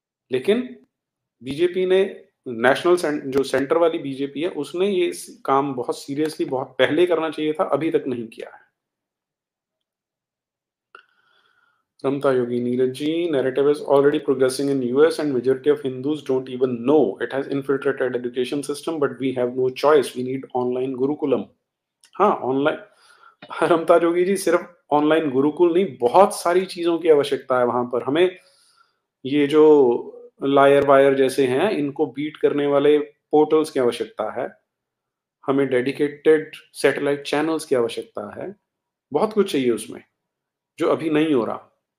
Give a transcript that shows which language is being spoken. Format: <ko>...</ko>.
<hi>लेकिन बीजेपी ने, नेशनल जो सेंटर वाली बीजेपी है, उसने ये काम बहुत सीरियसली बहुत पहले करना चाहिए था, अभी तक नहीं किया है।</hi> <en>Ramta Yogi, Neeraj ji, narrative is already progressing in US and majority of Hindus don't even know it has infiltrated education system, but we have no choice. We need online Gurukulam.</en> <hi>हाँ, online, रमता जोगी जी, सिर्फ online Gurukul नहीं, बहुत सारी चीजों की आवश्यकता है वहां पर। हमें ये जो लायर वायर जैसे हैं, इनको बीट करने वाले पोर्टल्स की आवश्यकता है। हमें डेडिकेटेड सैटेलाइट चैनल्स की आवश्यकता है, बहुत कुछ चाहिए उसमें, जो अभी नहीं हो रहा।</hi>